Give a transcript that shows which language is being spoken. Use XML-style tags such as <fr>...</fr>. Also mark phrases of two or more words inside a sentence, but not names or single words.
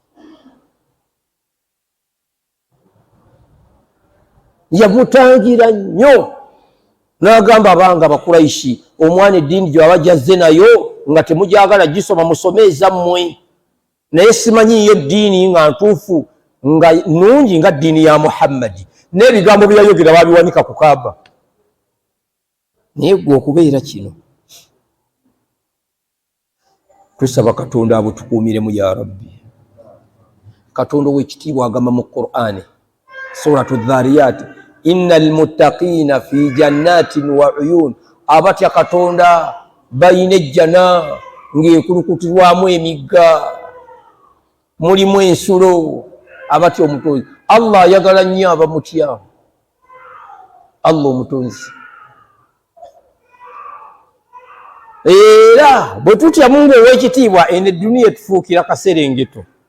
<lg>Yamutangira nnyo n'agamba abanga Abakuraishi, omwana eddiini gy'aba gyazze nayo nga temujagala gisoma musome ezammwe, naye simanyiiyo ddiini nga ntuufu nga nnungi nga ddiini ya Muhammadi, n'ebigambo bye yayogera babiwanika ku Kaaba. Naye gwe okubeera kino tusaba Katonda abutukuumiremu</lg> <ar>يا رب.</ar> <lg>Katonda ow'ekitiibwa agamba mu Qur'ani Suratu Dhariyat,</lg> <ar>إن المتقين في جنات وعيون,</ar> <lg>abatya Katonda bayina ejjana ng'ekulukutirwamu emigga, mulimu ensulo. Abatya omutonzi, Allah ayagala nnyo abamutya, Allah omutonzi. Era bwe tutya Mungu ow'ekitiibwa, eno edduniya etufuukira kaserengeto.</lg>